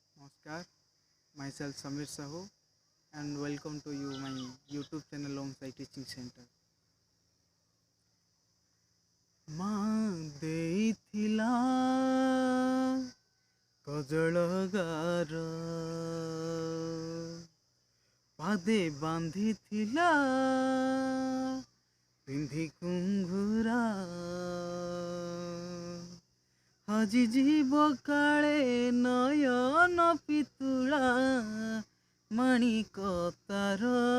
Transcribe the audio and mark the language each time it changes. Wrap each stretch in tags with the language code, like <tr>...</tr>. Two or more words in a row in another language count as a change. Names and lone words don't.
<en>Namaskar, myself Samir Sahu and welcome to you my YouTube channel Omsai Teaching Center.</en> <or>माँ ଦେଇଥିଲା କଜଳ ଗାର ପାଦେ ବାନ୍ଧିଥିଲା ପିନ୍ଧି କୁଙ୍ଗୁରା ଆଜି ଯିବ କାଳେ ନୟନ ପିତୁଳା ମାଣିକ ତାର</or>